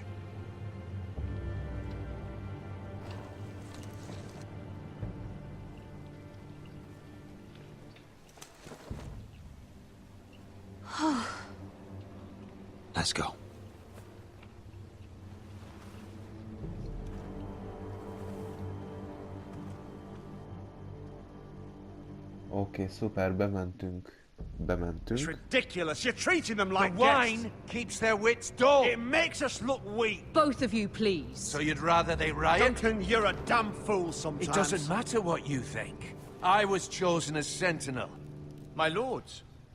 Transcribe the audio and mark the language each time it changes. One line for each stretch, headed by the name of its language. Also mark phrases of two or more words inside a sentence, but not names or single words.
English: Let's go.
Hungarian: Oké, szuper, bementünk.
English: It's ridiculous. You're treating them like The wine keeps their wits dull. It makes us look weak. Both of you, please. So you'd rather they riot? Duncan, you're a damn fool sometimes. It doesn't matter what you think. I was chosen as sentinel. My lords.